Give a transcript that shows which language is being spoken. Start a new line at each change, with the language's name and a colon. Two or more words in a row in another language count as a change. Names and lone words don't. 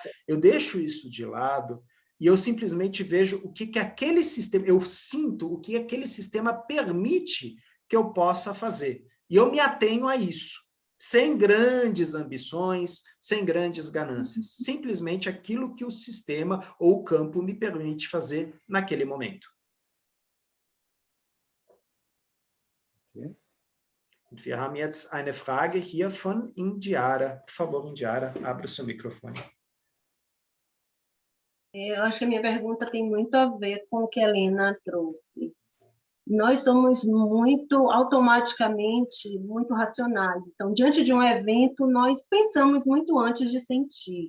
Portuguese: Eu deixo isso de lado e eu simplesmente vejo o que aquele sistema, eu sinto o que aquele sistema permite que eu possa fazer. E eu me atenho a isso, sem grandes ambições, sem grandes ganâncias. Simplesmente aquilo que o sistema ou o campo me permite fazer naquele momento.
German: Okay. Und wir haben jetzt eine Frage hier von Indiara.
Portuguese: Por favor, Indiara, abra o seu microfone. Eu acho que a minha pergunta tem muito a ver com o que a Helena trouxe. Nós somos automaticamente, muito racionais. Então, diante de um evento, nós pensamos muito antes de sentir.